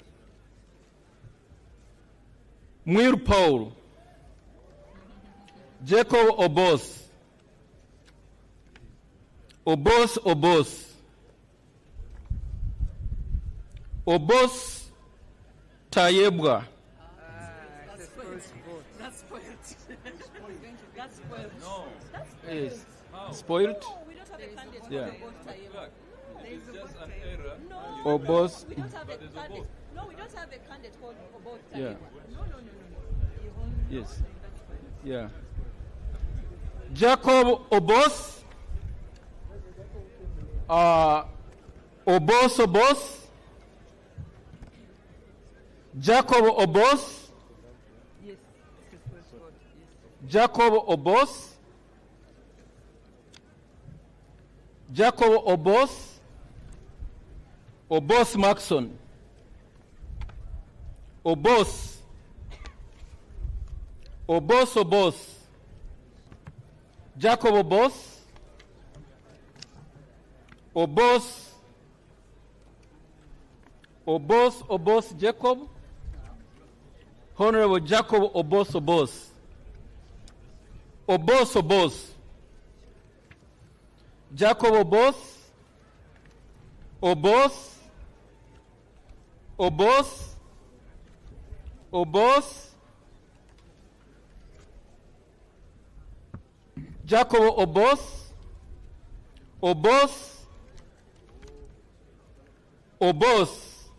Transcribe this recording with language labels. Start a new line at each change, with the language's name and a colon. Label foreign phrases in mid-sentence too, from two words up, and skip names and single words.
English: Mwiru Paul. Jacob Obos. Obos. Obos Tayebwa. That's spoiled. That's spoiled. No. Yes. Spoiled? No, we don't have a candidate Yeah. for Obos Tayebwa. It's just an error. No. Obos. We don't have a candidate. No, we don't have a candidate called Obos Tayebwa. Yeah. No. Yes. Yeah. Jacob Obos. Obos. Jacob Obos. Yes. Jacob Obos. Jacob Obos. Obos Maxon. Obos. Jacob Obos. Obos Jacob. Honorable Jacob Obos. Jacob Obos. Jacob Obos.